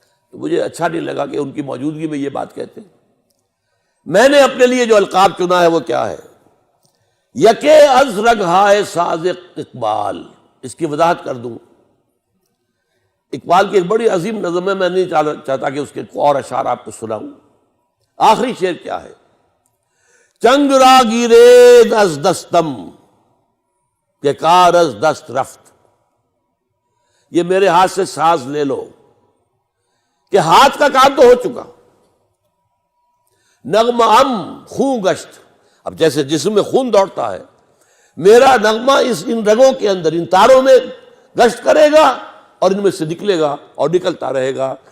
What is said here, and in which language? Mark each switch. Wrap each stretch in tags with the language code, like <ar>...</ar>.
<ur>تو مجھے اچھا نہیں لگا کہ ان کی موجودگی میں یہ بات کہتے. میں نے اپنے لیے جو القاب چنا ہے وہ کیا ہے؟</ur> <fa>یکے از رگہائے ساز اقبال.</fa> <ur>اس کی وضاحت کر دوں. اقبال کی ایک بڑی عظیم نظم ہے، میں نہیں چاہتا کہ اس کے اور اشعار آپ کو سناؤں. آخری شعر کیا ہے؟</ur> <fa>چنگ را گیرید از دستم کہ کار از دست رفت.</fa> <ur>یہ میرے ہاتھ سے ساز لے لو کہ ہاتھ کا کام تو ہو چکا.</ur> <fa>نغمہ ام خون گشت.</fa> <ur>اب جیسے جسم میں خون دوڑتا ہے، میرا نغمہ ان رگوں کے اندر، ان تاروں میں گشت کرے گا اور ان میں سے نکلے گا اور نکلتا رہے گا.</ur>